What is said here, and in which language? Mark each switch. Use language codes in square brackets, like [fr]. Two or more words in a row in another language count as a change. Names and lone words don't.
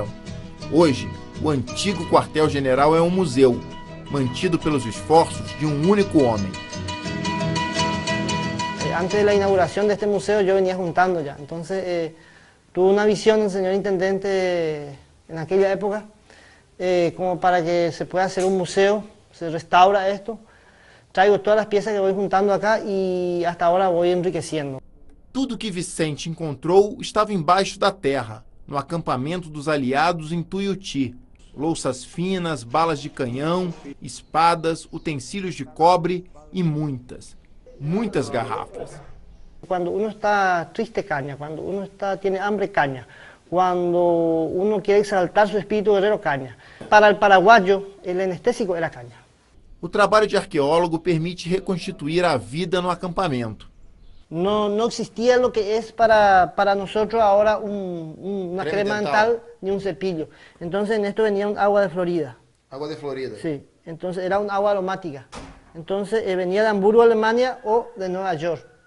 [pt] Hoje, o antigo quartel-general é um museu, mantido pelos esforços de um único homem. Antes da inauguração deste museu, eu venía juntando já. Então, tuve uma visão do senhor intendente naquela época, como para que [es] se pueda hacer [pt] um museu, [es] se restaura esto. [pt] Traigo todas as peças que vou juntando acá e hasta agora vou enriquecendo. Tudo que Vicente encontrou estava embaixo da terra, no acampamento dos aliados em Tuiuti. Louças finas, balas de canhão, espadas, utensílios de cobre e muitas garrafas. [es] Quando uno está triste, caña. Quando uno tiene hambre, caña. Quando uno quiere exaltar su espíritu guerrero, caña. Para el paraguayo, el anestésico era caña. [pt] O trabalho de arqueólogo permite reconstituir a vida no acampamento. [es] No existía lo que es para nosotros ahora una crema dental ni un cepillo. Entonces en esto venía un agua de Florida. ¿Agua de Florida? Sí, entonces era un agua aromática. Entonces venía de Hamburgo, Alemania o de Nueva York.